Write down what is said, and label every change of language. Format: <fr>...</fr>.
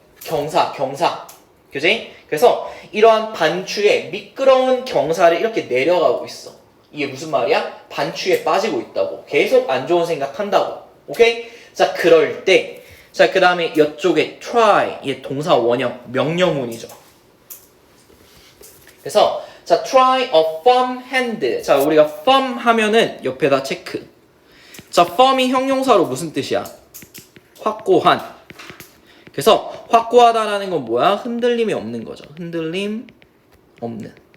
<ko>경사. 그지? 그래서 이러한 반추에 미끄러운 경사를 이렇게 내려가고 있어. 이게 무슨 말이야? 반추에 빠지고 있다고. 계속 안 좋은 생각한다고. 오케이? 자, 그럴 때 자, 그 다음에 이쪽에 try. 얘 동사 원형, 명령문이죠. 그래서 자,</ko> <en>try a firm hand.</en> <ko>자, 우리가 firm 하면은 옆에다 체크. 자, firm이 형용사로 무슨 뜻이야? 확고한. 그래서 확고하다라는 건 뭐야? 흔들림이 없는 거죠. 흔들림 없는.</ko>